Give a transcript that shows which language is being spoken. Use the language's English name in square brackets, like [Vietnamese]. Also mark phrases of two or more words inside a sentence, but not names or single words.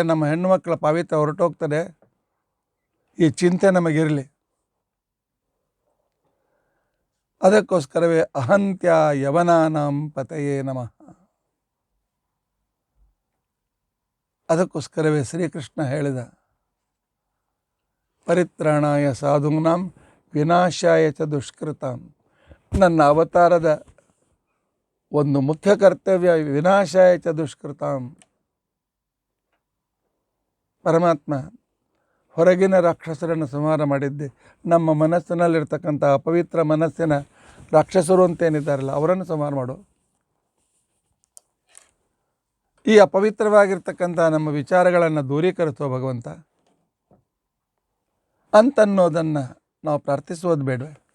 [Kannada] ನಮ್ಮ ಹೆಣ್ಣು ಮಕ್ಕಳ ಪಾವಿತ್ರ್ಯ ಹೊರಟೋಗ್ತದೆ. ಈ ಚಿಂತೆ ನಮಗಿರಲಿ. ಅದಕ್ಕೋಸ್ಕರವೇ [Sanskrit] ಅಹಂತ್ಯ ಯವನಾನಾಂ ಪತಯೇ ನಮಃ. [Kannada] ಅದಕ್ಕೋಸ್ಕರವೇ ಶ್ರೀಕೃಷ್ಣ ಹೇಳಿದ, [Sanskrit] ಪರಿತ್ರಾಣಾಯ ಸಾಧೂನಾಂ ವಿನಾಶಾಯ ಚ ದುಷ್ಕೃತಾಂ. [Kannada] ನನ್ನ ಅವತಾರದ ಒಂದು ಮುಖ್ಯ ಕರ್ತವ್ಯ [Sanskrit] ವಿನಾಶಾಯ ಚ ದುಷ್ಕೃತಾಂ. [Kannada] ಪರಮಾತ್ಮ ಹೊರಗಿನ ರಾಕ್ಷಸರನ್ನು ಸಂಹಾರ ಮಾಡಿದ್ದೆ, ನಮ್ಮ ಮನಸ್ಸಿನಲ್ಲಿರ್ತಕ್ಕಂಥ ಅಪವಿತ್ರ ಮನಸ್ಸಿನ ರಾಕ್ಷಸರು ಅಂತೇನಿದ್ದಾರಲ್ಲ ಅವರನ್ನು ಸಂಹಾರ ಮಾಡು. ಈ ಅಪವಿತ್ರವಾಗಿರ್ತಕ್ಕಂಥ ನಮ್ಮ ವಿಚಾರಗಳನ್ನು ದೂರೀಕರಿಸುವ ಭಗವಂತ ಅಂತನ್ನೋದನ್ನು ನಾವು ಪ್ರಾರ್ಥಿಸೋದು ಬೇಡವೇ?